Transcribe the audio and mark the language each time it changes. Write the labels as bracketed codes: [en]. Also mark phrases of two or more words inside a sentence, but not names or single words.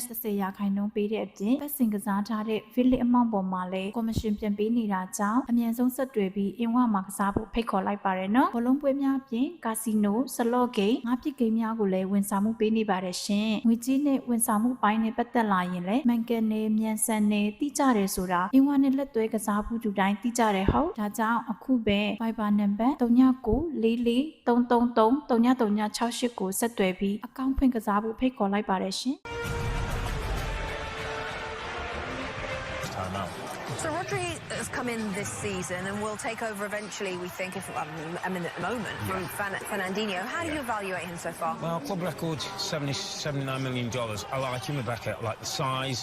[my] 30% ပေးတဲ့အပြင်ပတ်စင်ကစားထားတဲ့ Village အမောင့်ပေါ်မှာလည်း commission ပြန်ပေးနေတာကြောင့်အမြန်ဆုံးဆက်တွယ်ပြီး A1 မှာကစားဖို့ဖိတ်ခေါ်လိုက်ပါတယ်နော်။ဘောလုံးပွဲများအပြင်ကာစီနိုဆလော့ဂိမ်းငါးပစ်ဂိမ်းများကိုလည်းဝန်ဆောင်မှုပေးနေပါတယ်ရှင်။ငွေကြေးနဲ့ဝန်ဆောင်မှုပိုင်းနဲ့ပတ်သက်လာရင်လည်းမှန်ကန်နေမြန်ဆန်နေတိကျတယ်ဆိုတာ A1 နဲ့လက်သွဲကစားမှုတူတိုင်းတိကျတယ်ဟုတ်။ဒါကြောင့်အခုပဲ Viber နံပါတ်399443333938ကိုဆက်သွယ်ပြီးအကောင့်ဖွင့်ကစားဖို့ဖိတ်ခေါ်လိုက်ပါတယ်ရှင်။ [en] So Rodri has come in this season and will take over eventually, we think, at the moment, from Fernandinho. How do you evaluate him so far? Well, club record, $79 million. I like him, Rebecca. I like the size.